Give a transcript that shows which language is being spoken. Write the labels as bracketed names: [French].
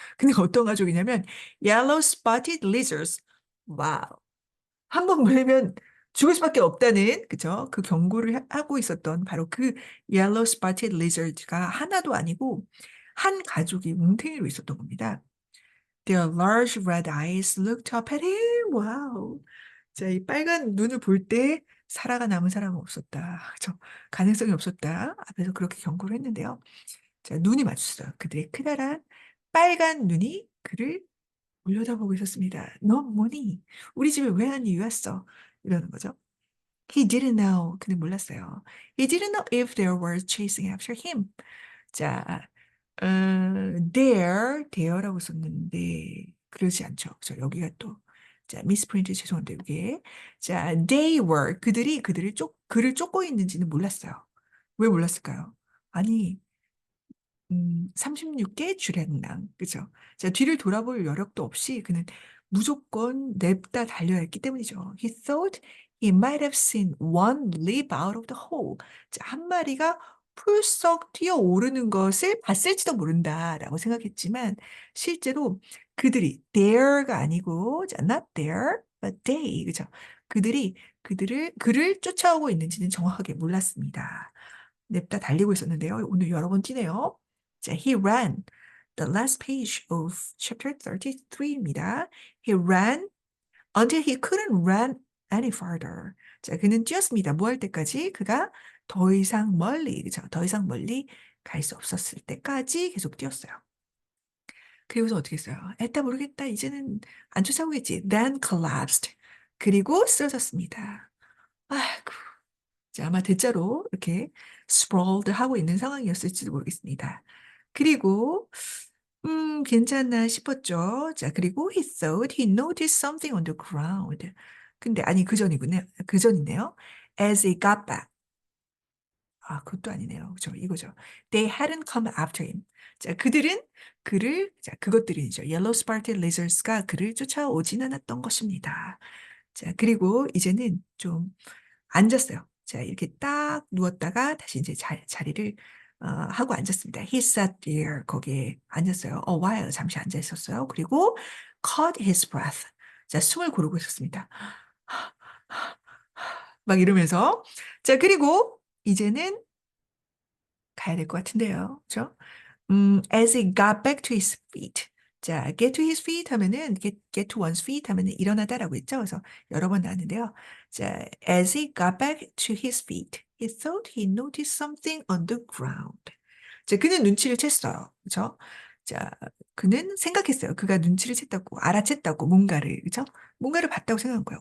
[Korean] 근데 어떤 가족이냐면 yellow spotted lizards. 와우. 한 번 물리면 죽을 수밖에 없다는 그죠? 그 경고를 하고 있었던 바로 그 Yellow Spotted Lizard가 하나도 아니고 한 가족이 뭉탱이로 있었던 겁니다. [English] Their large red eyes looked up at him. [Korean] 와우. 자, 이 빨간 눈을 볼 때 살아가 남은 사람은 없었다. 그죠? 가능성이 없었다. 앞에서 그렇게 경고를 했는데요. 자, 눈이 마주쳤어요. 그들의 크다란 빨간 눈이 그를 올려다보고 있었습니다. 넌 뭐니? 우리 집에 왜 한 이유 왔어? 이러는 거죠. [English] He didn't know. [Korean] 그는 몰랐어요. [English] He didn't know if they were chasing after him. [Korean] 자, there라고 썼는데 그러지 않죠. 저 여기가 또 자, 미스프린트 죄송한데 이게 자, they were 그들이 그를 쫓고 있는지는 몰랐어요. 왜 몰랐을까요? 아니 36개 주랭랑. 그죠? 자, 뒤를 돌아볼 여력도 없이 그는 무조건 냅다 달려야 했기 때문이죠. [English] He thought he might have seen one leap out of the hole. [Korean] 자, 한 마리가 풀썩 뛰어오르는 것을 봤을지도 모른다라고 생각했지만 실제로 그들이 there가 아니고 자, [English] not there, but they. [Korean] 그죠? 그를 쫓아오고 있는지는 정확하게 몰랐습니다. 냅다 달리고 있었는데요. 오늘 여러 번 뛰네요. 자, [English] he ran. The last page of chapter 33입니다. He ran until he couldn't run any farther. [Korean] 자, 그는 뛰었습니다. 뭐 할 때까지? 그가 더 이상 멀리, 그죠? 더 이상 멀리 갈 수 없었을 때까지 계속 뛰었어요. 그리고서 어떻게 했어요? 에따 모르겠다. 이제는 안 쫓아오겠지. [English] Then collapsed. [Korean] 그리고 쓰러졌습니다. 아이고. 자, 아마 대자로 이렇게 sprawled 하고 있는 상황이었을지도 모르겠습니다. 그리고 괜찮나 싶었죠. 자, 그리고 [English] he thought he noticed something on the ground. [Korean] 근데 아니 그 전이군요. 그 전이네요. [English] As he got back. [Korean] 아, 그것도 아니네요. 그죠? 이거죠. [English] They hadn't come after him. [Korean] 자, 그것들이죠. Yellow spotted lizards가 그를 쫓아오진 않았던 것입니다. 자, 그리고 이제는 좀 앉았어요. 자, 이렇게 딱 누웠다가 다시 이제 자리를 하고 앉았습니다. [English] He sat there. [Korean] 거기에 앉았어요. [English] A while. [Korean] 잠시 앉아 있었어요. [English] 그리고 caught his breath. [Korean] 자, 숨을 고르고 있었습니다. 막 이러면서. 자, 그리고 이제는 가야 될 것 같은데요. 그죠? [English] as he got back to his feet. 자, get to his feet 하면은 get to one's feet [Korean] 하면은 일어나다라고 했죠. 그래서 여러 번 나왔는데요. [English] 자, as he got back to his feet, he thought he noticed something on the ground. [Korean] 자, 그는 눈치를 챘어요. 그죠? 자, 그는 생각했어요. 그가 눈치를 챘다고, 알아챘다고, 뭔가를, 뭔가를 봤다고 생각한 거야.